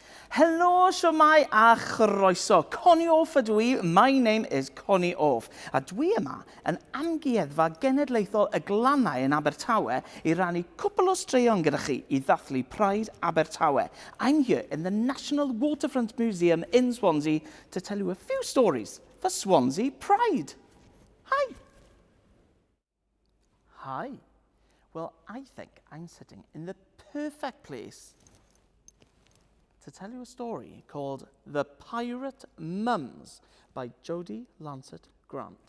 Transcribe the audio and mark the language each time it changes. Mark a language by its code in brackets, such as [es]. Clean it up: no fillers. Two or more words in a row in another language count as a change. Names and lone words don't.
[cy] Helo, siwmai a chroeso. Connie off ydw i. [en] My name is Connie off. [cy] A dwi yma yn Amgueddfa genedlaethol y glannau yn Abertawe i rannu cwbl o straeon gyda chi i ddathlu Pride Abertawe. [en] I'm here in the National Waterfront Museum in Swansea to tell you a few stories for Swansea Pride. Hi. Hi. Well, I think I'm sitting in the perfect place to tell you a story called The Pirate Mums by Jodie Lancet Grant.